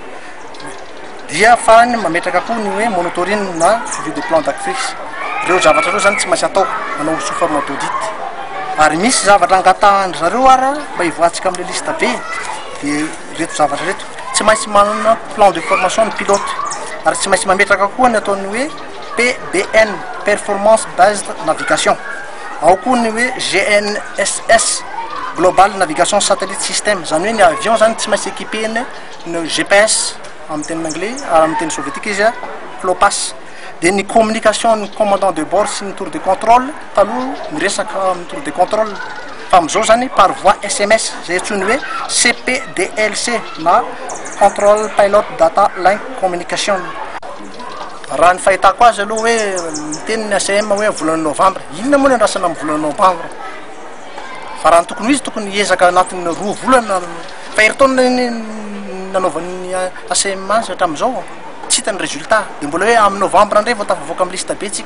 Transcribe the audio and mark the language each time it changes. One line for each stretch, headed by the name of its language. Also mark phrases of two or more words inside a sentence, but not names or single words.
Malagasy: Dia afahany mametraka koa ny hoe monitoring na
French: suivi de plan d'actrice.
Malagasy: Ireo zavatra ireo zany tsy maintsy atao manao
French: sous forme d'audit.
Malagasy: Ary misy zavatra angatahany zareo ara mba hivoatsika amin'ny lista be dia reto zavatra reto tsy maintsy manana
French: plan de formation
Malagasy: ny pilote. Ary tsy maintsy mametraka koa ny ataony hoe PBN,
English: performance based navigation.
Malagasy: Ao koa ny hoe GNSS,
English: global navigation satellite system,
Malagasy: zany hoe ny avion zany tsy maintsy équipény ny GPS amin'ny teny anglais ary amin'ny teny soviétique izy FLOPAS. Dia ny communication ny
French: commandant de bord
Malagasy: sy ny
French: tour de contrôle
Malagasy: taloha miresaka amin'ny
French: tour de contrôle,
Malagasy: fa amin'izao zany
French: par voie SMS
Malagasy: zay antsoiny hoe CPDLC na
English: control pilot data link communication.
Malagasy: Raha ny fahitako azy aloha hoe miteny ny ACM hoe volana novambra, inona moa ny andrasana amin'ny volana novambra? Fa raha ny tokony izy tokony hiezaka anatin'ny 2 volana, fa heritaona nanaovan'ny ACM azy hatramin'izao tsy hitany résultat, dia mbola hoe amin'ny novambra indray vao tafavoaka amin'ny lista be tsika.